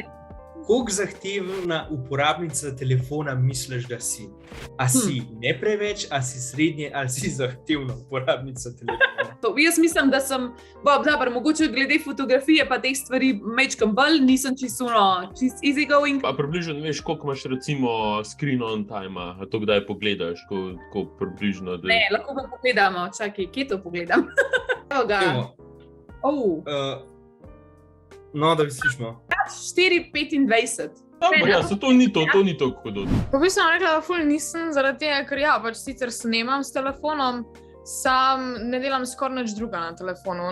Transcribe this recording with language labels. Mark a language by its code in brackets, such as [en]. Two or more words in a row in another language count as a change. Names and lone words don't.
[sl] Koliko zahtevna uporabnica telefona misliš, da si? A si ne preveč, a si srednje, ali si zahtevna uporabnica telefona? Jaz mislim, da sem, mogoče glede fotografije pa teh stvari mečkam bolj, nisem čisto [en] easy going. [sl] Pa približno ne veš, koliko imaš recimo [en] screen on time, [sl] a to kdaj pogledaš, ko približno... Ne, lahko pa pogledamo, čakaj, kje to pogledam? Evo ga. No, da bi slišmo. 4:25. Ja, to ni to hudo. Po bistvu sem rekla, da ful nisem, zaradi tega, ker pač sicer snemam s telefonom, sam ne delam skoraj nič druga na telefonu.